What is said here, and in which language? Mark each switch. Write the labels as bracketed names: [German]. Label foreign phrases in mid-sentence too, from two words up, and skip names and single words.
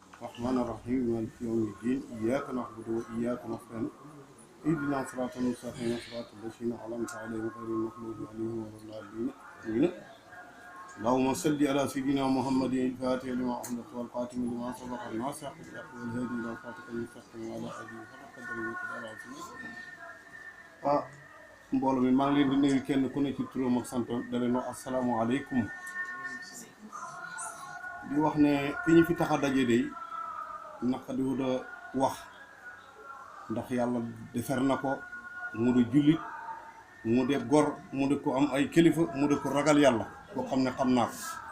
[Arabic] الرحمن الرحيم مالك يوم الدين إياك نعبد وإياك نستعين اهدنا صراط المستقيم صراط الذين أنعمت عليهم غير المغضوب عليهم ولا الضالين اللهم صل على سيدنا محمد الفاتح لما أحمد والقاتم لما سبق الناصر والهادي إلى صراطك المستقيم وعلى آله حق قدره ومقداره العظيم [Wolof] mbooloo mi maa ngi leen di nuyu kenn ku ne ci turam ak santam da leen wax asalaamaaleykum di wax ne ki ñu fi tax a daje day naka di wut a wax ndax yàlla defar na ko mu di jullit mu de gor mu de ko am ay kilifa mu de ko ragal yàlla koo xam ne xam naa ko